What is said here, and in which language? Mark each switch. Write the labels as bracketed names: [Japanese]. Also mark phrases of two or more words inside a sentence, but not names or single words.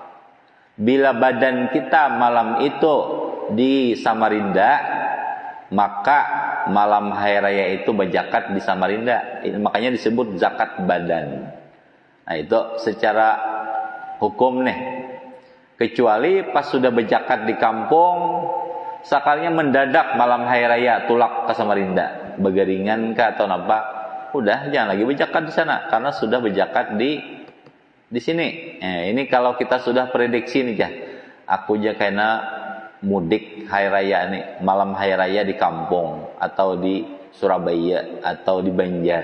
[Indonesian] Bila badan kita malam itu di Samarinda, maka malam hari raya itu berzakat di Samarinda. Makanya disebut zakat badan. Nah itu secara hukum nih. [Banjar] Kecuali pas sudah berzakat di kampung, sekalinya mendadak malam hari raya tulak ke Samarinda, begeringan kah atau apa, udah jangan lagi berzakat di sana karena sudah berzakat di sini. Ini kalau kita sudah prediksi nih ya, aku aja kena mudik hari raya nih, malam hari raya di kampung atau di Surabaya atau di Banjar.